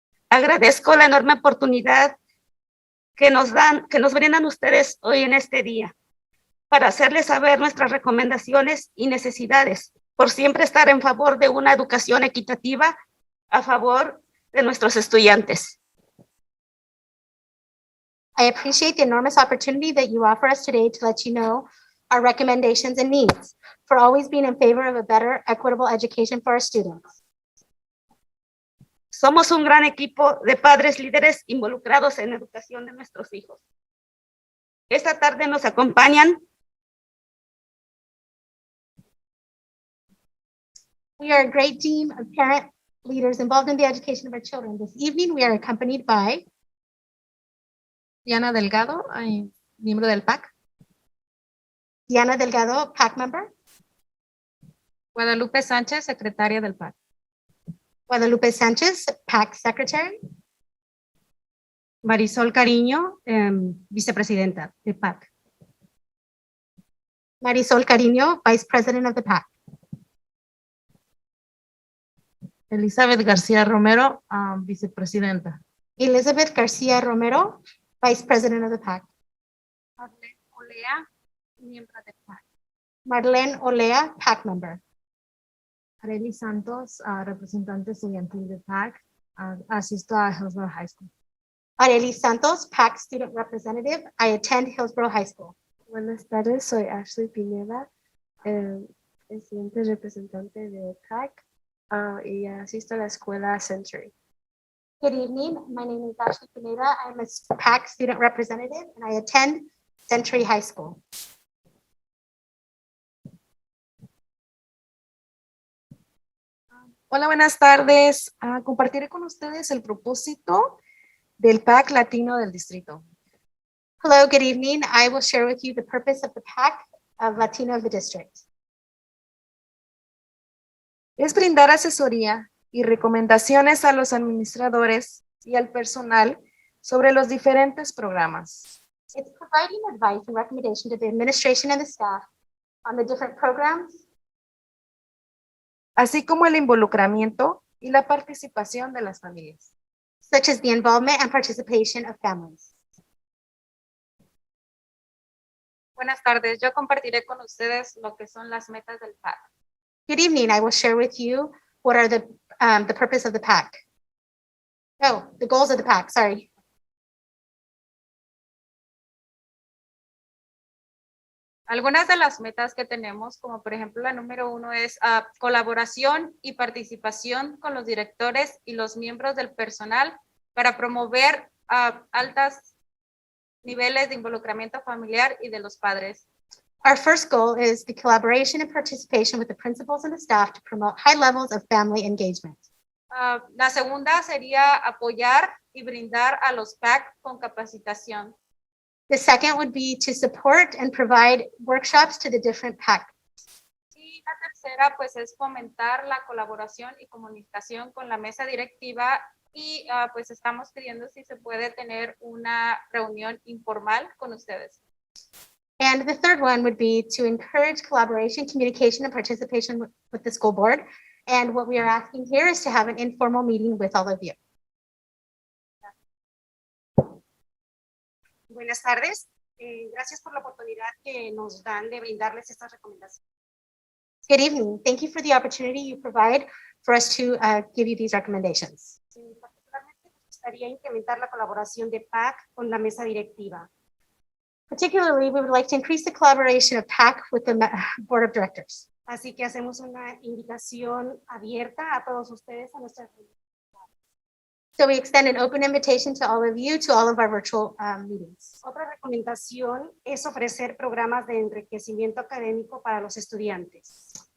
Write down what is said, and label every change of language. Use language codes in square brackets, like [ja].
[es] Agradezco la enorme oportunidad que nos brindan ustedes hoy en este día para hacerles saber nuestras recomendaciones y necesidades, por siempre estar en favor de una educación equitativa a favor de nuestros estudiantes. [en] I appreciate the enormous opportunity that you offer us today to let you know our recommendations and needs for always being in favor of a better, equitable education for our students. [es] Somos un gran equipo de padres líderes involucrados en la educación de nuestros hijos. Esta tarde nos acompañan [en] We are a great team of parent leaders involved in the education of our children. This evening, we are accompanied by [es] Diana Delgado, miembro del PAC. [en] Diana Delgado, PAC member. [es] Guadalupe Sánchez, secretaria del PAC. [en] Guadalupe Sánchez, PAC secretary. [es] Marisol Cariño, vicepresidenta de PAC. [en] Marisol Cariño, vice president of the PAC. [es] Elizabeth García Romero, vicepresidenta. [en] Elizabeth García Romero, vice president of the PAC. [es] Marlene Olea, miembro del PAC. [en] Marlene Olea, PAC member. [es] Arely Santos, representante estudiantil de PAC. Asisto a Hillsboro High School. [en] Arely Santos, PAC student representative. I attend Hillsboro High School. [es] Buenas tardes, soy Ashley Pineda, estudiante representante de PAC y asisto a la escuela Century. [en] Good evening. My name is Ashley Pineda. I'm a PAC student representative and I attend Century High School. [es] Hola, buenas tardes. Compartiré con ustedes el propósito del PAC Latino del distrito. [en] Hello, good evening. I will share with you the purpose of the PAC of Latino of the district. [es] Es brindar asesoría y recomendaciones a los administradores y al personal sobre los diferentes programas. [en] It's providing advice and recommendation to the administration and the staff on the different programs, [es] así como el involucramiento y la participación de las familias. [en] such as the involvement and participation of families. [es] Buenas tardes, yo compartiré con ustedes lo que son las metas del PAC. [en] Good evening. I will share with you what are the purpose of the PAC. Oh, the goals of the PAC, sorry. [es] Algunas de las metas que tenemos, como por ejemplo la número 1 es colaboración y participación con los directores y los miembros del personal para promover altos niveles de involucramiento familiar y de los padres. [en] Our first goal is the collaboration and participation with the principals and the staff to promote high levels of family engagement. [es] La segunda sería apoyar y brindar a los PAC con capacitación. [en] The second would be to support and provide workshops to the different PAC. [es] Y la tercera, pues, es fomentar la colaboración y comunicación con la mesa directiva y pues estamos pidiendo si se puede tener una reunión informal con ustedes. [en] And the third one would be to encourage collaboration, communication, and participation with the school board. And what we are asking here is to have an informal meeting with all of you. [es] Buenas tardes. Gracias por la oportunidad que nos dan de brindarles estas recomendaciones. [en] Good evening. Thank you for the opportunity you provide for us to give you these recommendations. [es] Particularmente nos gustaría incrementar la colaboración de PAC con la mesa directiva. [en] Particularly, we would like to increase the collaboration of PAC with the board of directors. [es] Así que hacemos una invitación abierta a todos ustedes a nuestra reunión. [en] So we extend an open invitation to all of you to all of our virtual meetings. [es] Otra recomendación es ofrecer programas de enriquecimiento académico para los estudiantes.